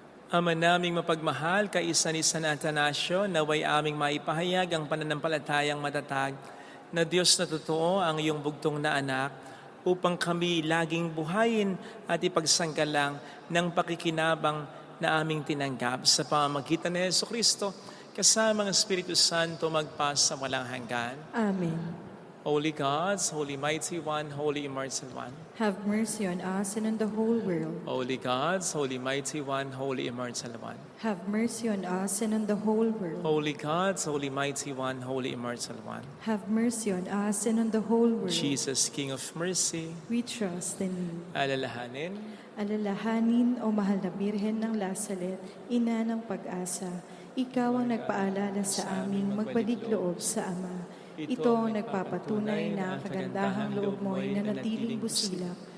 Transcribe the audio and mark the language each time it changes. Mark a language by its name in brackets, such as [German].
[Filipino] Ama naming mapagmahal, kaisa-isa na Atanasio, naway aming maipahayag ang pananampalatayang matatag na Diyos na totoo ang iyong bugtong na anak upang kami laging buhayin at ipagsanggalang ng pakikinabang na aming tinanggap sa pamamagitan ni Jesucristo kasama ng Espiritu Santo magpas sa walang hanggan. Amen. [English] Holy God, Holy Mighty One, Holy Immortal One. Have mercy on us and on the whole world. Holy God, Holy Mighty One, Holy Immortal One. Have mercy on us and on the whole world. Holy God, Holy Mighty One, Holy Immortal One. Have mercy on us and on the whole world. Jesus, King of Mercy, We trust in you. [Filipino] alalahanin, Alalahanin, O mahal na Birhen ng Lasalet, ina ng pag-asa, ikaw ang nagpaalala sa aming magbalik loob sa Ama. Ito ang nagpapatunay na ang kagandahang loob mo ay nanatiling busilak.